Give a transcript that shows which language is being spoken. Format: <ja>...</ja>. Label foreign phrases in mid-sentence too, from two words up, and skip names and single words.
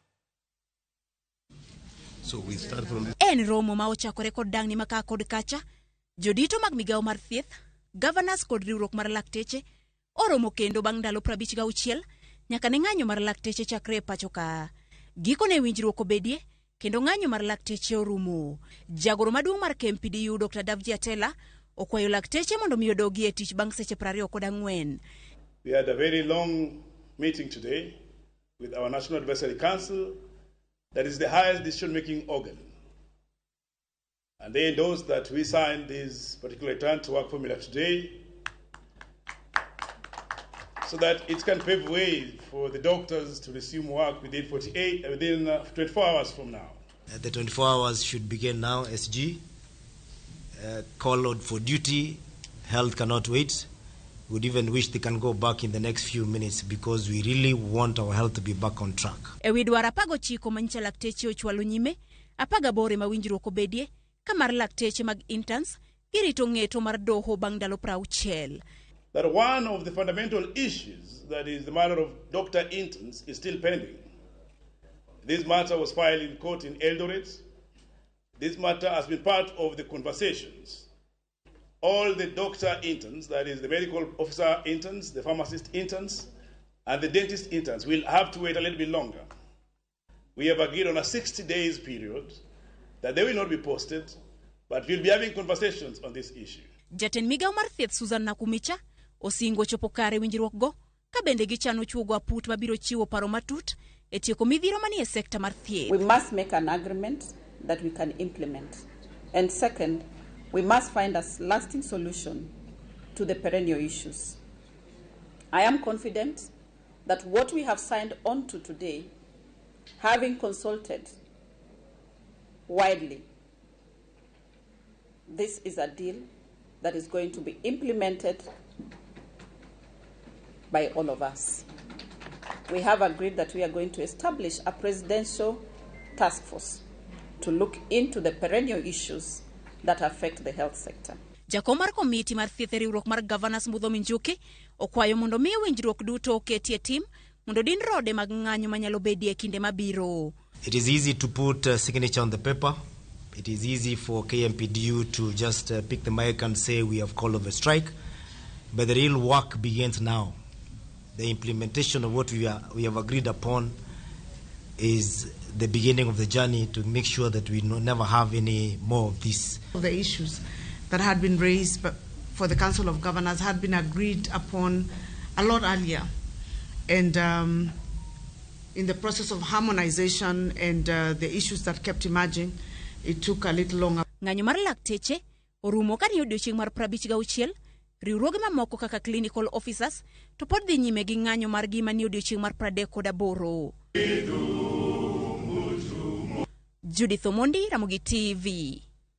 <luo>En romo ma ochakore kod dang'ni maka kod kacha, jodito mag migawo mar thieth, governors kod riwruok mar lakteche oromo kendo bang' ndalo 56 nyaka ne ng'anyo mar lakteche chakre e pacho ka. Gikone winjruok obedie kendo ng'anyo mar lakteche orumo. Jagoro maduong' mar KMPDU Dr. Atela okwayo lakteche mondo mi odogi e tich bang' seche 24.</luo> <en>We had a very long meeting today with our National Advisory Council, that is the highest decision-making organ. And they endorsed that we signed this particular return to work formula today so that it can pave way for the doctors to resume work within 24 hours from now. The 24 hours should begin now, SG. Call out for duty. Health cannot wait. Would even wish they can go back in the next few minutes because we really want our health to be back on track.</en> <luo>Ewi dwaro 19 manyicha lakteche ochwalo nyime, 18 ma winjruok obedie, ka mar lakteche mag interns girito ng'eto mar doho bang' ndalo 60.</luo> <en>That one of the fundamental issues, that is the matter of doctor interns, is still pending. This matter was filed in court in Eldoret. This matter has been part of the conversations. All the doctor interns, that is the medical officer interns, the pharmacist interns, and the dentist interns will have to wait a little bit longer. We have agreed on a 60 days period that they will not be posted, but we'll be having conversations on this issue.</en> <luo>Jatend migawo mar thieth Susan Nakumicha osingo chopo kare winjruok go ka bende gichano chuogo aput mabiro chiwo paro matut e tieko midhiero manie sekta mar thieth.</luo> <en>We must make an agreement that we can implement. And second, we must find a lasting solution to the perennial issues. I am confident that what we have signed on to today, having consulted widely, this is a deal that is going to be implemented by all of us. We have agreed that we are going to establish a presidential task force to look into the perennial issues that affect the health sector.</en> <luo>Jakom mar komiti mar thieth e riwruok mar governors Mudhomi Njuki okwayo mondo miyo winjruok duto oketie tim mondo din rode mag ng'anyo manyalo bedie kinde mabiro.</luo> <en>It is easy to put a signature on the paper. It is easy for KMPDU to just pick the mic and say we have called off a strike. But the real work begins now. The implementation of what we have agreed upon is the beginning of the journey to make sure that we never have any more of this. The issues that had been raised for the Council of Governors had been agreed upon a lot earlier. And in the process of harmonization and the issues that kept emerging, it took a little longer.</en> <luo>Ng'anyo mar lakteche orumo ka ni odiochieng' mar 56, riwruoge mamoko kaka</luo> <en>clinical officers</en> <luo>to pod dhi nyime gi ng'anyo mar gi mani odiochieng' mar 38. Judith Omondi, Ramogi TV.</luo>